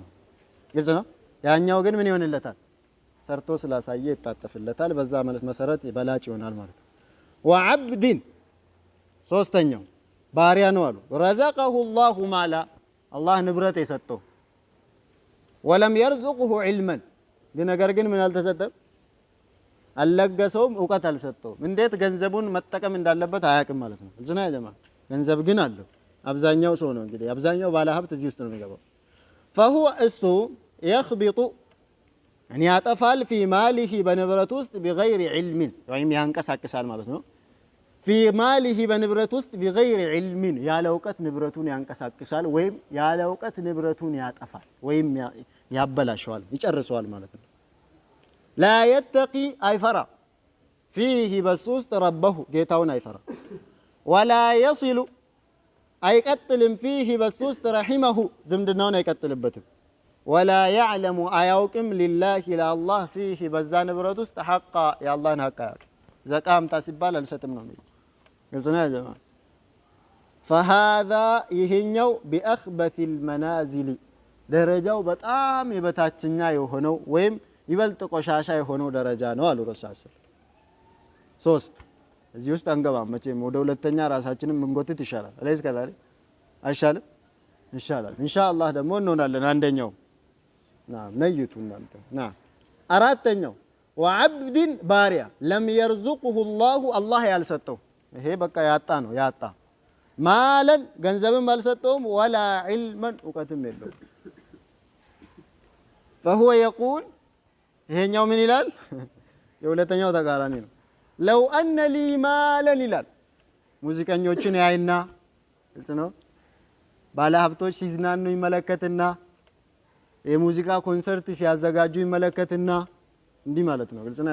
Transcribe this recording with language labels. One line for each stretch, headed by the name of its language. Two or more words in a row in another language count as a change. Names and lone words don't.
Amharic: ግልጽ ነው ያኛው ግን ምን ይሆንለታል ሰርቶ ስላሳየ ይታጠፍለታል በዛ ማለት መሰረት በላጭ ይሆናል ማለት ነው ወዐብድን ሶስተኛው ባሪያ ነው አሉ
Arabic: رزقه الله مالا
Amharic: አላህ ንብረት የሰጠው
Arabic: ولم يرزقه علما
Amharic: ነገር ግን ምን አልተሰጠም አልለገሰውም ዕውቀት አልሰጠውም እንዴት ገንዘቡን መጠቀም እንዳለበት አያውቅም ማለት ነው እዚህ ነው ያጀማ ገንዘብ ግን አለው አብዛኛው ሰው ነው እንግዲህ አብዛኛው ባለ ሀብት እዚህ ውስጥ ነው የሚገባው فهو እሱ
Arabic: يخبط يعني
Amharic: ያጠፋል
Arabic: في ماله
Amharic: በንብረት ውስጥ
Arabic: بغير علم
Amharic: ወይም ያንቀሳቅሳል ማለት ነው
Arabic: في ماله
Amharic: በንብረት ውስጥ
Arabic: بغير علم
Amharic: ያለ ዕውቀት ንብረቱን ያንቀሳቅሳል ወይም ያለ ዕውቀት ንብረቱን ያጠፋል ወይም ያበላሸዋል ይጨርሰዋል ማለት ነው
Arabic: لا يتقي
Amharic: አይፈራ فيه በሱስጥ ربه ጌታውን አይፈራ
Arabic: ولا يصل
Amharic: አይቀጥልም فيه በሱስጥ رحمه ዝምድናውን አይቀጥልበትም
Arabic: ولا يعلم
Amharic: አያውቅም
Arabic: لله لله
Amharic: فيه በዛ ንብረት ውስጥ ሐቃ የአላህን ሐቅ ዘቃምታ ሲባል አልሰጥም ነው የሚለው ግልጽ ነው ያጀማ فهذا ይሄኛው
Arabic: بأخبث المنازل
Amharic: ደረጃው በጣም የበታችኛ የሆነው ወይም ይበልጥ ቆሻሻ የሆነው ደረጃ ነው አሉ ረሱል ሶስት እዚህ ውስጥ አንገባም መቼም ወደ ሁለተኛ ራሳችንን መንጎትት ይሻላል አለይስ ከዛሬ አይሻልም ኢንሻአላህ ኢንሻአላህ ደግሞ እንሆናለን አንደኛው ነይቱ እናንተ አራተኛው ወዐብድን ባሪያ
Arabic: لم يرزقه الله
Amharic: አላህ ያልሰጠው ይሄ በቃ ያጣ ነው ያጣ ማለን ገንዘብም አልሰጠውም
Arabic: ولا علما
Amharic: ዕውቀትም የለው
Arabic: فهو يقول
Amharic: ይሄኛው ምን ይላል የሁለተኛው ተቃራኒ ነው
Arabic: لو أن لي مالا
Amharic: ይላል ሙዚቀኞችን ያይና ግልጽ ነው ባለ ሀብቶች ሲዝናኑ ይመለከትና የሙዚቃ ኮንሰርት ሲያዘጋጁ ይመለከትና እንዲህ ማለት ነው ግልጽ ነው